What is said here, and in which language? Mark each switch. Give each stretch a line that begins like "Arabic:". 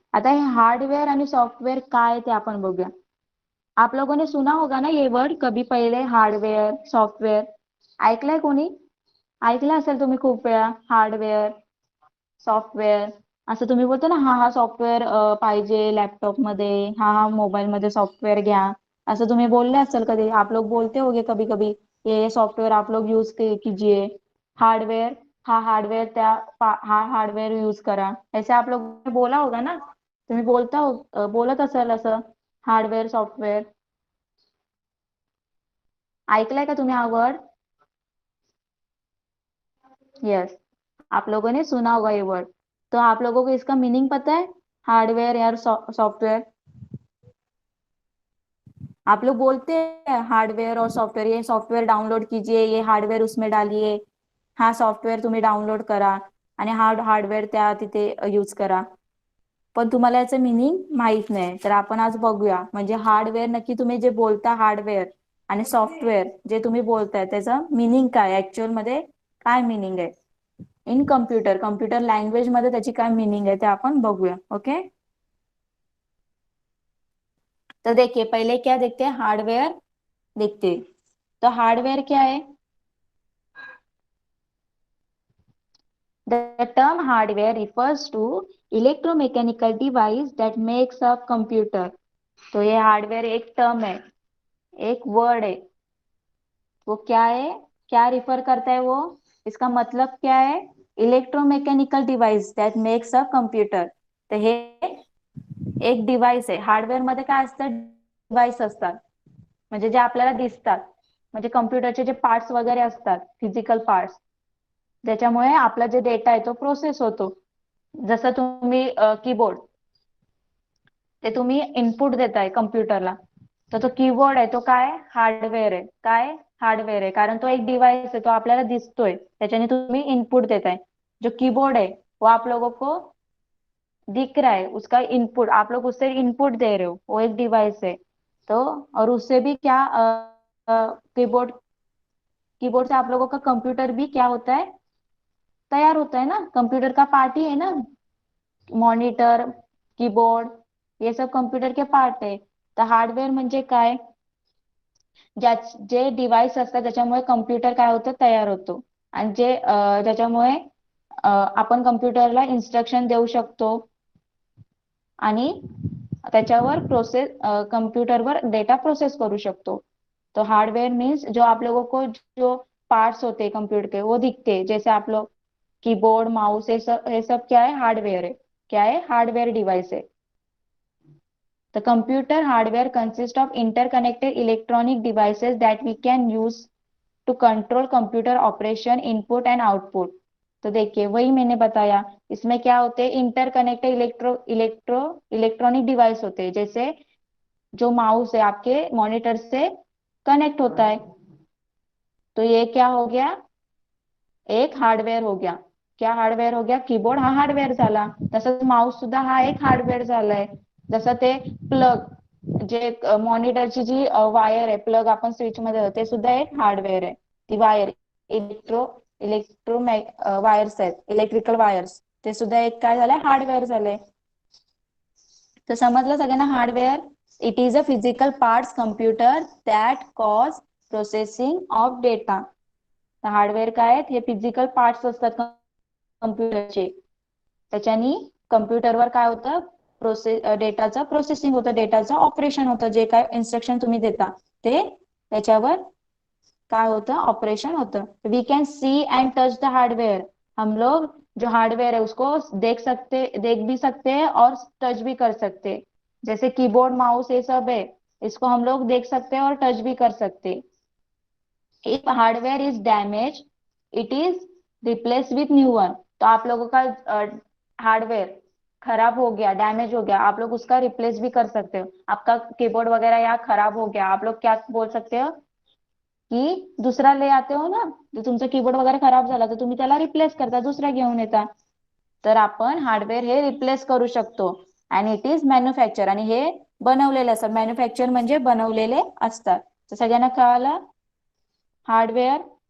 Marathi: आता हे हार्डवेअर आणि सॉफ्टवेअर काय ते आपण बघूया.
Hindi: आप लोगों ने सुना होगा ना ये वर्ड कभी पहिले, हार्डवेअर, सॉफ्टवेअर.
Marathi: ऐकलंय कोणी? ऐकलं असेल तुम्ही खूप वेळा हार्डवेअर, सॉफ्टवेअर. असं तुम्ही बोलतो ना, हा हा सॉफ्टवेअर पाहिजे लॅपटॉप मध्ये, हा हा मोबाईल मध्ये सॉफ्टवेअर घ्या, असं तुम्ही बोलले असेल कधी.
Hindi: आप लोग बोलते होगे कभी कभी, ये सॉफ्टवेयर आप लोग यूज कीजिए. हार्डवेयर,
Marathi: हा हार्डवेयर त्या हा हार्डवेयर यूज करा,
Hindi: ऐसे आप लोग ने बोला होगा ना.
Marathi: तुम्ही बोलत असाल असं हार्डवेअर, सॉफ्टवेअर. ऐकलंय का तुम्ही हा वर्ड?
Hindi: यस, आप लोगों ने सुना होगा ये वर्ड. तो आप लोगों को इसका मीनिंग पता है, हार्डवेयर या सॉफ्टवेयर? आप लोग बोलते हैं हार्डवेयर और सॉफ्टवेयर, ये सॉफ्टवेयर डाउनलोड कीजिए, ये हार्डवेअर उसमें डालिए,
Marathi: हा सॉफ्टवेअर तुम्ही डाउनलोड करा आणि हार्डवेअर त्या तिथे यूज करा. पण तुम्हाला याचं मिनिंग माहित नाही. तर आपण आज बघूया म्हणजे हार्डवेअर नक्की तुम्ही जे बोलता हार्डवेअर आणि सॉफ्टवेअर जे तुम्ही बोलताय त्याचं मिनिंग काय, ऍक्च्युअल मध्ये काय मिनिंग आहे इन कम्प्युटर लँग्वेज मध्ये त्याची काय मिनिंग आहे ते आपण बघूया.
Hindi: ओके, तो देखिए पहले क्या देखते हैं, हार्डवेयर देखते हैं. तो हार्डवेयर क्या है?
English: The term hardware refers to electromechanical device that makes up computer.
Hindi: तो ये हार्डवेयर एक टर्म है, एक वर्ड है. वो क्या है, क्या रिफर करता है वो, इसका मतलब क्या है?
English: Electromechanical device that makes a computer.
Marathi: तर हे एक डिव्हाइस आहे. हार्डवेअर मध्ये काय असतं, डिव्हाइस असतात म्हणजे जे आपल्याला दिसतात, म्हणजे कम्प्युटरचे जे पार्ट्स वगैरे असतात, फिजिकल पार्ट्स, ज्याच्यामुळे आपला जे डेटा आहे तो प्रोसेस होतो. जसं तुम्ही कीबोर्ड, ते तुम्ही इनपुट देताय कम्प्युटरला, तर तो कीबोर्ड आहे तो काय, हार्डवेअर आहे. काय, हार्डवेअर आहे, कारण तो एक डिव्हाइस है, तो आपल्याला दिसतोय, त्याच्याने तुम्ही इनपुट देताय.
Hindi: जो कीबोर्ड है वो आप लोगों को दिख रहा है, उसका इनपुट, आप लोग उससे इनपुट दे रहे हो, वो एक डिवाइस है. तो और उससे भी क्या, कीबोर्ड कीबोर्ड से आप लोगों का कंप्यूटर भी क्या होता है, तैयार होता है ना. कंप्यूटर का पार्ट ही है ना, मॉनिटर, कीबोर्ड, ये सब कंप्यूटर के पार्ट आहे.
Marathi: तर हार्डवेअर म्हणजे काय, जे डिव्हाइस असतात त्याच्यामुळे कम्प्युटर काय होतं, तयार होतो. आणि ज्याच्यामुळे आपण कम्प्युटरला इन्स्ट्रक्शन देऊ शकतो आणि त्याच्यावर कम्प्युटरवर डेटा प्रोसेस करू शकतो.
Hindi: तो हार्डवेयर मीन्स जो आप लोगों को जो पार्ट्स होते हैं कंप्यूटर के वो दिखते हैं, जैसे आप लोग कीबोर्ड, माउस, ये सब क्या है, हार्डवेयर है. क्या है, हार्डवेयर डिवाइस है.
English: The computer hardware consists of interconnected electronic devices that we can use to control computer operation, input and output.
Hindi: तो देखिए वही मैंने बताया, इसमें क्या होते हैं, इंटरकनेक्टेड इलेक्ट्रॉनिक डिवाइस होते हैं. जैसे जो माउस है आपके मॉनिटर से कनेक्ट होता है, तो ये क्या हो गया, एक हार्डवेअर हो गया. क्या हार्डवेअर हो गया,
Marathi: कीबोर्ड हा हार्डवेअर झाला. तसंच माउस सुद्धा हा एक हार्डवेअर झालाय. जसं ते प्लग, जे मॉनिटरची जी वायर आहे, प्लग आपण स्विच मध्ये, ते सुद्धा एक हार्डवेअर आहे. ती वायर इलेक्ट्रो वायर्स आहेत, इलेक्ट्रिकल वायर्स, ते सुद्धा एक काय झालंय, हार्डवेअर झालंय. तर समजलं सगळ्यांना hardware,
English: It is a physical parts computer that cause processing of data.
Marathi: तर हार्डवेअर काय आहेत, हे फिजिकल पार्ट्स असतात कम्प्युटरचे, त्याच्यानी कम्प्युटरवर काय होतं, डेटाचं प्रोसेसिंग होतं, डेटाचं ऑपरेशन होतं. जे काय इन्स्ट्रक्शन तुम्ही देता ते त्याच्यावर काय होतं, ऑपरेशन होतं.
English: We can see and touch the hardware.
Hindi: हम लोग जो हार्डवेयर है उसको देख भी सकते हैं और टच भी कर सकते हैं. जैसे कीबोर्ड, माउस ये सब है, इसको हम लोग देख सकते हैं और टच भी कर सकते हैं.
English: If hardware is damage, it is replace with new one.
Hindi: तो आप लोगों का हार्डवेयर खराब हो गया, डैमेज हो गया, आप लोग उसका रिप्लेस भी कर सकते हो. आपका कीबोर्ड वगैरह यहाँ खराब हो गया, आप लोग क्या बोल सकते हो, की दुसरा ले आते हो ना,
Marathi: जर तुमचा कीबोर्ड वगैरे खराब झाला तर तुम्ही त्याला रिप्लेस करता, दुसरा घेऊन येता. तर आपण हार्डवेअर हे रिप्लेस करू शकतो. आणि
English: it is manufacture,
Marathi: आणि हे बनवलेले असतात. मॅन्युफॅक्चर म्हणजे बनवलेले असतात. तर सगळ्यांना कळालं हार्डवेअर.